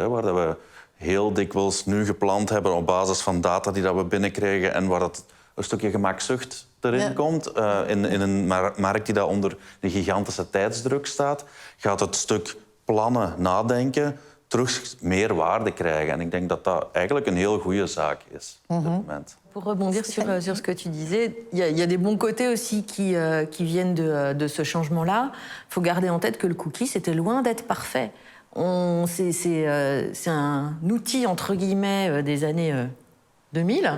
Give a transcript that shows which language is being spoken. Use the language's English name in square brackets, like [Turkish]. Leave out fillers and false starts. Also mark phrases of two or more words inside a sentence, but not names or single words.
[Dutch] Hè, waar we heel dikwijls nu gepland hebben op basis van data die dat we binnenkrijgen en waar dat een stukje gemakzucht erin komt. In een markt die daar onder de gigantische tijdsdruk staat, gaat het stuk plannen, nadenken, terug meer waarde krijgen. En ik denk dat dat eigenlijk een heel goede zaak is op dit moment. [French] Pour rebondir sur ce que tu disais, il y a des bons côtés aussi qui viennent de ce changement-là. Il faut garder en tête que le cookie, c'était loin d'être parfait. C'est un outil, entre guillemets, des années 2000.